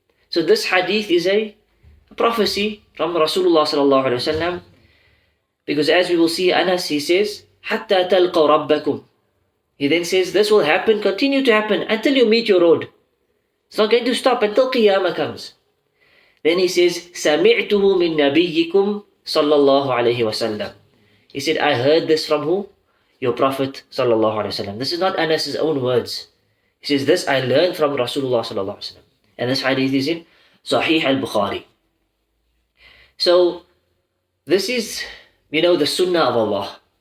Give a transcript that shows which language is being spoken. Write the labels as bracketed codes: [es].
[en] So this hadith is a prophecy from Rasulullah sallallahu alaihi wasallam, because as we will see, Anas, he says, [ar] حَتَّى تَلْقَوْ رَبَّكُمْ. [en] He then says, this will happen, continue to happen until you meet your Lord. It's not going to stop until Qiyamah comes. Then he says, [ar] سَمِعْتُهُ مِن نَبِيِّكُمْ صَلَّى اللَّهُ عَلَيْهِ وَسَلَّمَ. [en] He said, I heard this from who? Your Prophet sallallahu alaihi wasallam. This is not Anas's own words. He says, this I learned from Rasulullah sallallahu alaihi wasallam. And this hadith is in Sahih al-Bukhari. So, this is, the sunnah of Allah.